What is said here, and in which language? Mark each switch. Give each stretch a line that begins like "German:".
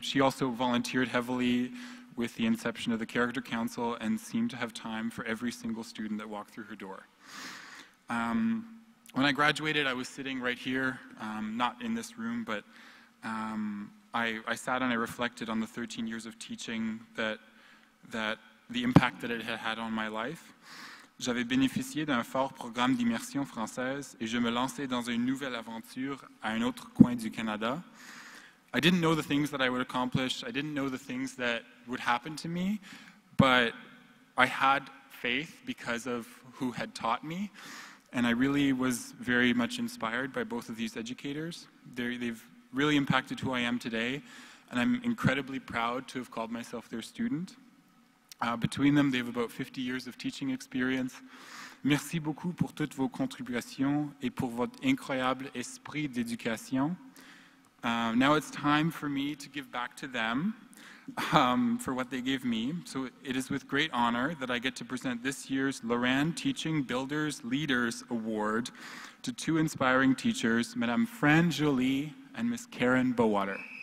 English: She also volunteered heavily with the inception of the Character Council and seemed to have time for every single student that walked through her door. When I graduated, I was sitting right here, not in this room, but I sat and I reflected on the 13 years of teaching, that the impact that it had had on my life.
French: j'avais bénéficié d'un fort programme d'immersion française et je me lançais dans une nouvelle aventure à un autre coin du Canada.
English: I didn't know the things that I would accomplish. I didn't know the things that would happen to me, but I had faith because of who had taught me, and I really was very much inspired by both of these educators. They've really impacted who I am today, and I'm incredibly proud to have called myself their student. Between them, they have about 50 years of teaching experience.
French: Merci beaucoup pour toutes vos contributions et pour votre incroyable esprit d'éducation.
English: Now it's time for me to give back to them for what they gave me. So it is with great honor that I get to present this year's Lorraine Teaching Builders Leaders Award to two inspiring teachers, Madame Fran Joly and Miss Karen Bowater.